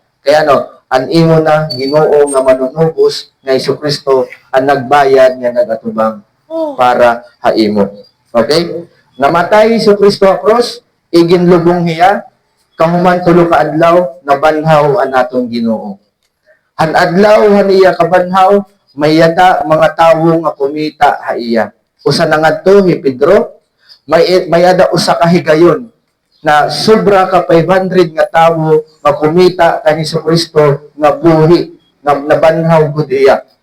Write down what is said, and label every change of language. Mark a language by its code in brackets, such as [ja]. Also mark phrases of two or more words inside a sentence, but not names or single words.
[war] Kaya ang imo na Ginoo nga manunubos nga Kristo ang nagbayad nga nagatubang para haimo. Okay? Namatay Kristo sa cross, iginlubong hiya, kahuman tulo ka adlaw nabanhaw ang atong Ginoo. Han adlaw han iya kabanhaw, may yata mga tawo nga kumita ha iya. Usa na ngadto hi Pedro, may ada usa ka higayon na sobra ka 500 nga tawo nga kumita kani Kristo nga buhi nga nabanhaw gud iya.